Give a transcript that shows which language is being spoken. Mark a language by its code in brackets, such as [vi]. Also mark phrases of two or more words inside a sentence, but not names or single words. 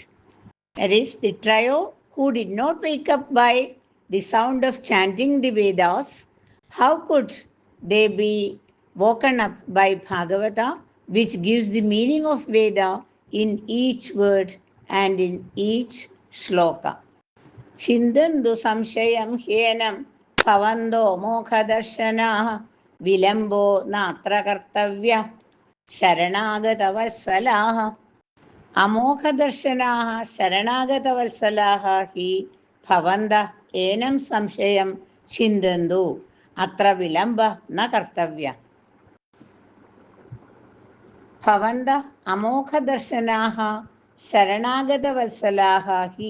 [en] That is, the trio who did not wake up by the sound of chanting the Vedas, how could they be woken up by Bhagavata, which gives the meaning of Veda in each word and in each shloka? [sa] छिन्दन्तु संशयं ह्येनं भवन्तो मोखदशनाः विलम्बो नात्र कर्तव्य शरणागतवत्सलाः. അമോഘദർശനാः ശരണാഗതവത്സലാः ഹി ഭവന്തഃ ഏനം സംശയം ചിന്തന്തു അത്ര വിളംബഃ ന കർത്തവ്യഃ. ഭവന്തഃ അമോഘദർശനാः ശരണാഗതവത്സലാः ഹി.